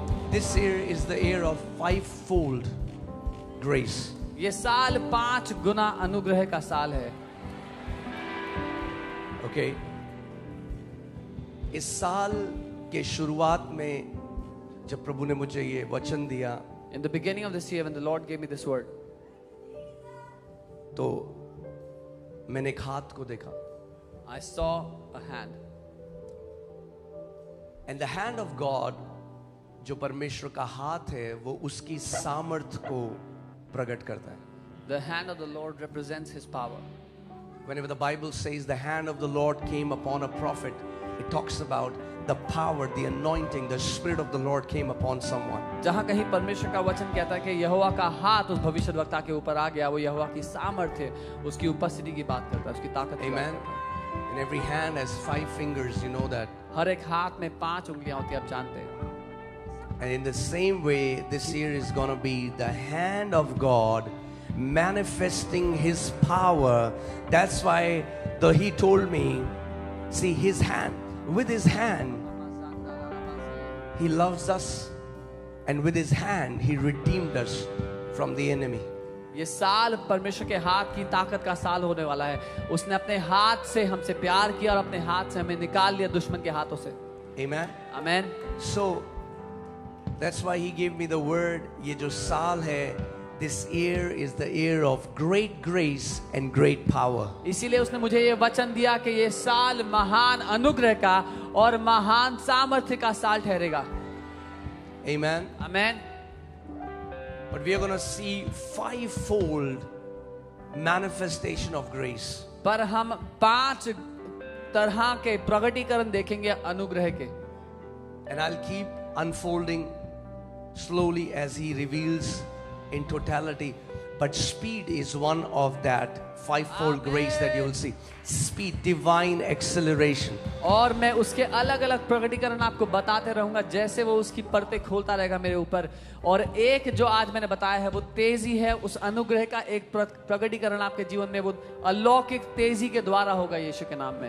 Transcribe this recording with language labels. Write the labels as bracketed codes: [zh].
[en] This year is the year of fivefold grace. [hi] ये साल 5 गुना अनुग्रह का साल है. [en] Okay? [hi] इस साल के शुरुआत में जब प्रभु ने मुझे ये वचन दिया, [en] In the beginning of this year, when the Lord gave me this word, [hi] तो मैंने एक हाथ को देखा. [en] I saw a hand. And the hand of God, [hi] जो परमेश्वर का हाथ है, वो उसकी सामर्थ को प्रकट करता है. [en] The hand of the Lord represents His power. Whenever the Bible says the hand of the Lord came upon a prophet, it talks about the power, the anointing, the Spirit of the Lord came upon someone. [hi] जहाँ कहीं परमेश्वर का वचन कहता है कि यहोवा का हाथ उस भविष्यद्वक्ता के ऊपर आ गया, वो यहोवा की सामर्थ्य, उसकी उपस्थिति की बात करता है, उसकी ताकत की बात [en] Amen. [hi] करता है. [en] And every hand has 5 fingers, you know that. [hi] हर एक हाथ में 5 उंगलियां होती है, आप जानते हैं. [en] And in the same way, this year is going to be the hand of God manifesting His power. That's why He told me, see His hand, with His hand, He loves us, and with His hand, He redeemed us from the enemy. [hi] ये साल परमेश्वर के हाथ की ताकत का साल होने वाला है. उसने अपने हाथ से हमसे प्यार किया और अपने हाथ से हमें निकाल लिया दुश्मन के हाथों से. [en] Amen. [hi] Amen. [en] So that's why He gave me the word. [hi] ये जो साल है, [en] this year is the year of great grace and great power. [hi] इसीलिए उसने मुझे ये वचन दिया कि ये साल महान अनुग्रह का और महान सामर्थ्य का साल ठहरेगा. [en] Amen. [hi] Amen. [en] But we are going to see fivefold manifestation of grace. [hi] पर हम 5 तरह के प्रकटीकरण देखेंगे अनुग्रह के. [en] And I'll keep unfolding slowly as He reveals in totality. But speed is one of that fivefold grace that you will see. Speed, divine acceleration. [hi] और मैं उसके अलग अलग प्रकटीकरण आपको बताते रहूंगा जैसे वो उसकी परतें खोलता रहेगा मेरे ऊपर. और एक जो आज मैंने बताया है वो तेजी है. उस अनुग्रह का एक प्रकटीकरण आपके जीवन में वो अलौकिक तेजी के द्वारा होगा यीशु के नाम में.